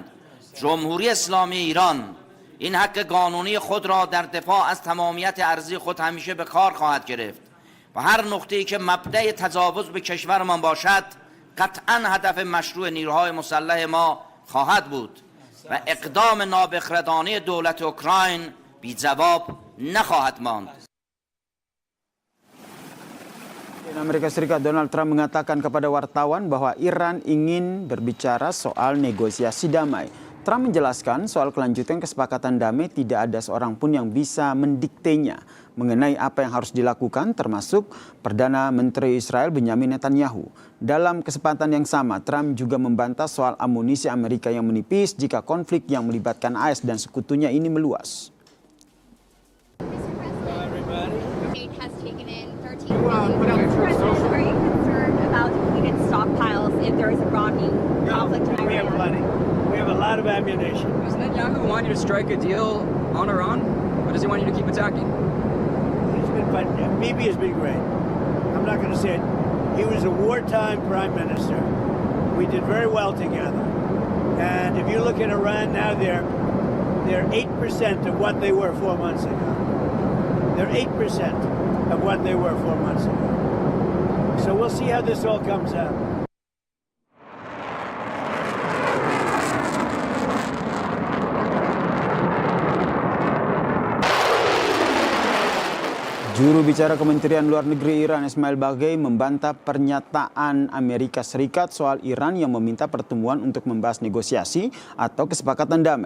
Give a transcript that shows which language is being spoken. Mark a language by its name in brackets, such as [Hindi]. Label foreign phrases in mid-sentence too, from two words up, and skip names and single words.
[Persian] جمهوری اسلامی ایران این حق قانونی خود را در دفاع از تمامیت ارضی خود همیشه به کار خواهد گرفت و هر نقطه‌ای که مبدأ تجاوز به کشورمان باشد قطعاً هدف مشروع نیروهای مسلح ما خواهد بود و اقدام نابخردانه دولت اوکراین بی جواب نخواهد ماند. [Indonesian] Amerika Serikat Donald Trump mengatakan kepada wartawan bahwa Iran ingin berbicara soal negosiasi damai. Trump menjelaskan soal kelanjutan kesepakatan damai tidak ada seorang pun yang bisa mendiktenya mengenai apa yang harus dilakukan, termasuk Perdana Menteri Israel Benjamin Netanyahu. Dalam kesempatan yang sama, Trump juga membantah soal amunisi Amerika yang menipis jika konflik yang melibatkan AS dan sekutunya ini meluas. [English] Are you concerned about depleted stockpiles if there is a broadening conflict in Iran? We have plenty. We have a lot of ammunition. Does Netanyahu want you to strike a deal on Iran, or does he want you to keep attacking? He's been fine. Bibi has been great. I'm not going to say it. He was a wartime prime minister. We did very well together. And if you look at Iran now, they're 8% of what they were 4 months ago. They're 8% of what they were 4 months ago. So we'll see how this all comes out. [Indonesian] Juru bicara Kementerian Luar Negeri Iran, Ismail Baghai, membantah pernyataan Amerika Serikat soal Iran yang meminta pertemuan untuk membahas negosiasi atau kesepakatan damai.